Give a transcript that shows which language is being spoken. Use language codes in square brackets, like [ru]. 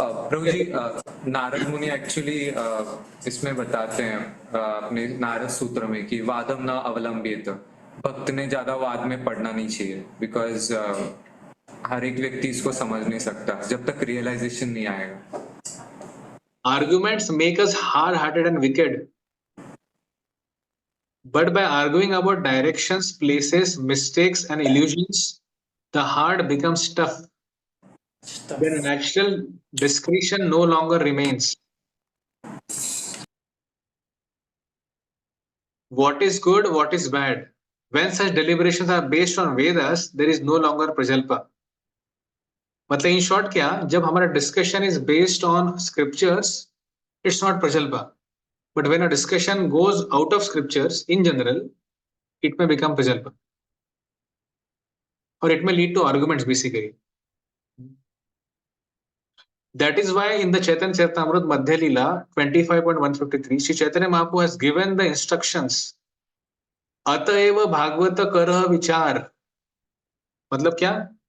[hi] प्रभु जी नारद मुनि एक्चुअली इसमें बताते हैं अपने नारद सूत्र में कि [sa] वादम न अवलंबित, [hi] भक्त ने ज्यादा वाद में पढ़ना नहीं चाहिए बिकॉज हर एक व्यक्ति इसको समझ नहीं सकता जब तक रियलाइजेशन नहीं आएगा. [en] Arguments make us hard-hearted and wicked. But by arguing about directions, places, mistakes and illusions, the heart becomes tough. Then natural discretion no longer remains. What is good, what is bad? When such deliberations are based on Vedas, there is no longer prajalpa. मतलब in short क्या, [hi] जब हमारा [en] Discussion is based on scriptures it's not प्रजल्पा, but when a discussion goes out of scriptures in general it may become प्रजल्पा और it may lead to arguments basically. That is why in the Chaitanya Charitamrita Madhya Leela 25.153 Sri Chaitanya Mahaprabhu has given the instructions [bn] अतएव भागवत करह विचार. [hi] मतलब क्या?